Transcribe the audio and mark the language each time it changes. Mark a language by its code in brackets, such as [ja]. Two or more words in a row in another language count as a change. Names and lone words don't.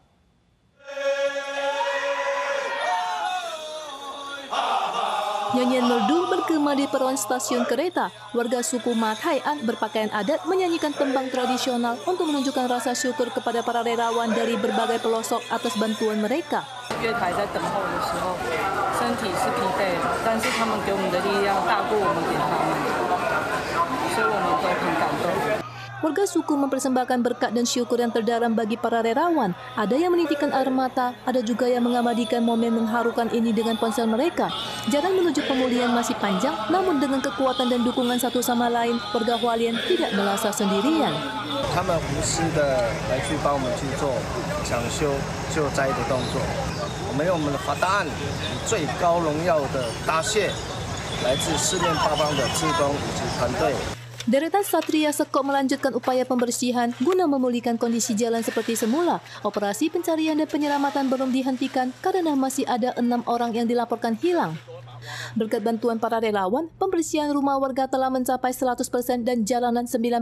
[id] Nyanyian merdu bergema di peron stasiun kereta. Warga suku Mataian berpakaian adat menyanyikan tembang tradisional untuk menunjukkan rasa syukur kepada para relawan dari berbagai pelosok atas bantuan mereka. [zh] 月台在等候的时候，身体是疲惫的，但是他们给我们的力量大过我们给他们，所以我们都很感动。 [id] Warga suku mempersembahkan berkat dan syukur yang terdalam bagi para relawan. Ada yang menitikkan air mata, ada juga yang mengabadikan momen mengharukan ini dengan ponsel mereka. Jalan menuju pemulihan masih panjang, namun dengan kekuatan dan dukungan satu sama lain, warga Hualien tidak merasa sendirian. [zh] 他们无私的来去帮我们去做抢修救灾的动作。我们用我们的法达案以最高荣耀的答谢，来自四面八方的志工以及团队。 [id] Deretan Satria Sekok melanjutkan upaya pembersihan guna memulihkan kondisi jalan seperti semula. Operasi pencarian dan penyelamatan belum dihentikan karena masih ada 6 orang yang dilaporkan hilang. Berkat bantuan para relawan, pembersihan rumah warga telah mencapai 100% dan jalanan 95%.